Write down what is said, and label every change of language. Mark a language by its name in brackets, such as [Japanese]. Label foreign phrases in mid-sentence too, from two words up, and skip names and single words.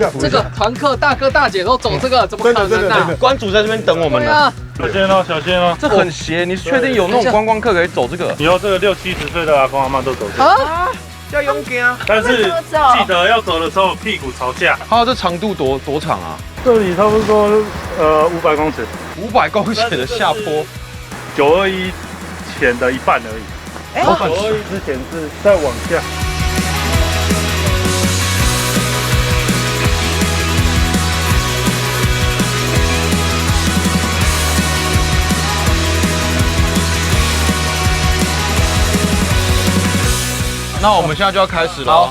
[Chinese] 這個團客大哥大姐都走這個，怎麼可能啊？關主在這邊等我們呢。小心哦！這很斜，你確定有那種觀光客可以走這個？以後這個60、70歲的阿公阿媽都走這個。啊！要勇敢啊！但是記得要走的時候屁股朝下。還有這長度多長啊？這裡差不多500公尺。 500公尺的下坡，921前的一半而已。921之前是再往下。那我們現在就要開始了。